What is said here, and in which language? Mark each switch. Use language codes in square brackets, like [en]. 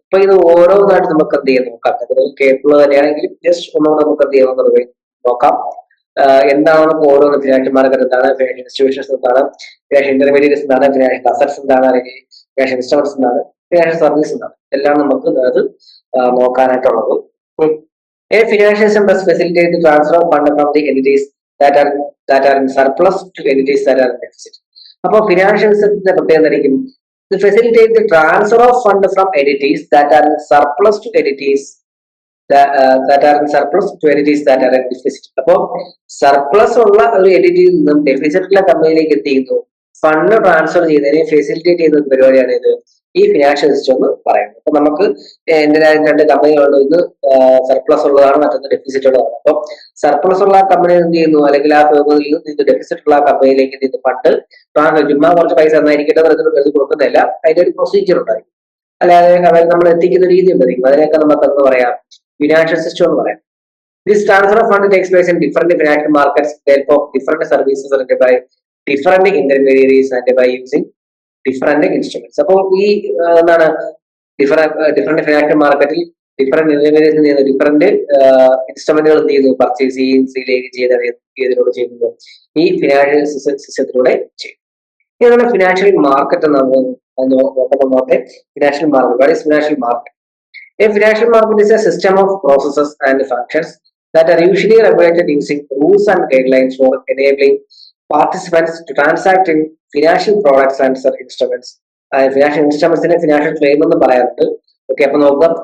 [ml] അപ്പൊ ഇത് ഓരോന്നായിട്ട് നമുക്ക് എന്ത് ചെയ്യാൻ നോക്കാം. കേട്ടുള്ളത് തന്നെയാണെങ്കിലും ജസ്റ്റ് ഒന്നുകൂടെ നമുക്ക് എന്ത് ചെയ്യാമെന്നുള്ളത് നോക്കാം. എന്താണ് നമുക്ക് ഓരോന്ന്, ഫിനാൻഷ്യൽ മാർക്കറ്റ് എന്താണ്, ഫിനാൻഷ്യൽ ഇൻസ്റ്റിറ്റ്യൂഷൻസ് എന്താണ്, ഫിനാൻഷ്യൽ ഇന്റർമീഡിയറ്റ്സ് എന്താണ്, ഫിനാൻഷ്യൽ അസറ്റ്സ് എന്താണ്, അല്ലെങ്കിൽ ഫിനാൻഷ്യൽ ഇൻസ്ട്രുമെന്റ്സ് എന്താണ്, ഫിനാൻഷ്യൽ സർവീസ് എന്താണ്, എല്ലാം നമുക്ക് അത് നോക്കാനായിട്ടുള്ളത്. [en] A financial system does facilitate the transfer of fund from the entities that are in surplus to entities that are in deficit. [ml] അപ്പോൾ ഫിനാൻഷ്യൽ സിസ്റ്റത്തിന്റെ പ്രത്യേകത എന്തായിരിക്കും? [en] ഇത് facilitate the transfer of fund from entities that are in surplus to entities that are in surplus to entities that are in deficit. [ml] അപ്പോൾ surplus ഉള്ള ഒരു എന്റിറ്റിയിൽ നിന്നും ഡെഫിസിറ്റുള്ള കമ്പനിയിലേക്ക് എന്ത് ചെയ്യുന്നു? ഫണ്ട് ട്രാൻസ്ഫർ ചെയ്യുന്നതിനെ ഫെസിലിറ്റേറ്റ് ചെയ്യുന്ന പരിപാടിയാണ് ഇത് ഈ ഫിനാൻഷ്യൽ സിസ്റ്റം എന്ന് പറയുന്നത്. അപ്പൊ നമുക്ക് എന്തിനായാലും രണ്ട് കമ്പനികളുണ്ട്, ഇന്ന് സർപ്ലസ് ഉള്ളതാണ്, മറ്റൊന്ന് ഡെഫിസിറ്റ് ഉള്ളതാണ്. അപ്പൊ സർപ്ലസ് ഉള്ള കമ്പനി എന്ത് ചെയ്യുന്നു, അല്ലെങ്കിൽ ആ ഫേമിൽ നിന്ന് ഡെഫിസിറ്റ് ഉള്ള കമ്പനിയിലേക്ക് എന്ത് ചെയ്യുന്നു? ഫണ്ട് ട്രാൻസ്ഫർ, ചുമ്മാ കുറച്ച് പൈസ എന്നായിരിക്കട്ടെ വെറുതെ കൊടുക്കുന്നില്ല, അതിന്റെ ഒരു പ്രൊസീജിയർ ഉണ്ടായിരിക്കും, അല്ലാതെ അവർ നമ്മൾ എത്തിക്കുന്ന രീതി ഉണ്ടായിരിക്കും. അതിനൊക്കെ നമുക്ക് എന്ന് പറയാം ഫിനാൻഷ്യൽ സിസ്റ്റം എന്ന് പറയാം. [en] This transfer of fund takes place in different financial markets, therefore different services are rendered by different intermediaries and by using different instruments. [ml] അപ്പോൾ ഈ എന്താണ് ഡിഫറെന്റ് ഫിനാൻഷ്യൽ മാർക്കറ്റിൽ ഡിഫറെന്റ് ഇന്റർമീഡിയറ്റ് ഡിഫറെന്റ് ഇൻസ്ട്രുമെന്റുകൾ എന്ത് ചെയ്യുന്നു? പർച്ചേസ് ചെയ്യുകയും സെയിലേക്ക് ചെയ്തതിലൂടെ ചെയ്യുന്നത് ഈ ഫിനാൻഷ്യൽ സിസ്റ്റത്തിലൂടെ ചെയ്യും. ഇതാണ് ഫിനാൻഷ്യൽ മാർക്കറ്റ് എന്ന് നോക്കട്ടെ. Financial market, what is financial market? [en] A financial market is a system of processes and functions that are usually regulated using rules and guidelines for enabling participants to transact in financial products and instruments. Financial instruments in a financial claim [ml] എന്ന് പറയാറുണ്ട്. Okay, അപ്പൊ നോക്കാം.